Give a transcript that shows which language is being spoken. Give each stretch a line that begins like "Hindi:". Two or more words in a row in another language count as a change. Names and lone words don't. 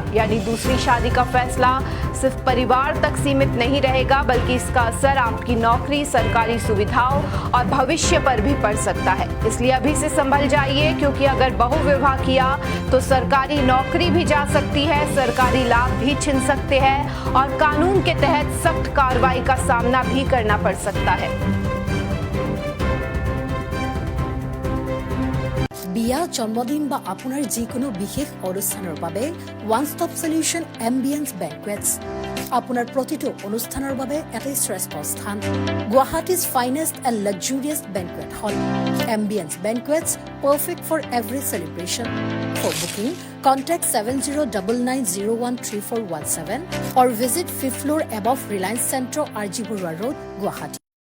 Hindi: यानी दूसरी शादी का फैसला सिर्फ परिवार तक सीमित नहीं रहेगा, बल्कि इसका असर आपकी नौकरी, सरकारी सुविधाओं और भविष्य पर भी पड़ सकता है। इसलिए अभी से संभल जाइए, क्योंकि अगर बहुविवाह किया तो सरकारी नौकरी भी जा सकती है, सरकारी लाभ भी छिन सकते हैं और कानून के तहत सख्त कार्रवाई का सामना भी करना पड़ सकता है।
Assamese: বিয়া, জন্মদিন বা আপোনাৰ যিকোনো বিশেষ অনুষ্ঠানৰ বাবে
English: one stop solution
Assamese: এম্বিয়েন্স বেংকুৱেটছ আপোনাৰ প্ৰতিটো অনুষ্ঠানৰ বাবে এটাই শ্ৰেষ্ঠ স্থান।
English: Guwahati's finest and luxurious banquet hall. এম্বিয়েন্স বেংকুৱেটছ, perfect for every celebration. For booking, contact 7099013417 or visit 5th floor above Reliance Centro, RG Burwa Road, Guwahati.